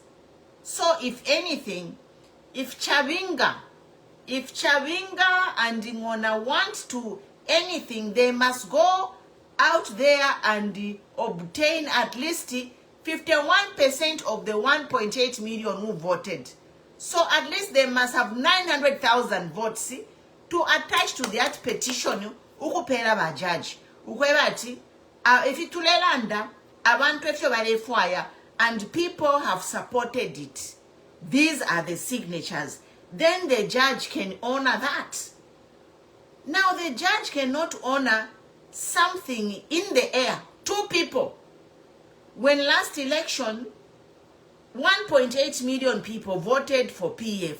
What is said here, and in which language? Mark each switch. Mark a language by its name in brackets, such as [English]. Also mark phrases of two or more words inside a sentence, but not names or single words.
[English] So if anything, if Chabinga and Ngona want to anything, they must go out there and obtain at least 51% of the 1.8 million who voted. So at least they must have 900,000 votes to attach to that petition [Bemba] ukupera ba judge. Ukwebati, [English] if it [Bemba] tulelanda, abantu efyo balefwaya, [English] and people have supported it. These are the signatures. Then the judge can honor that. Now the judge cannot honor something in the air. Two people. When last election, 1.8 million people voted for PF.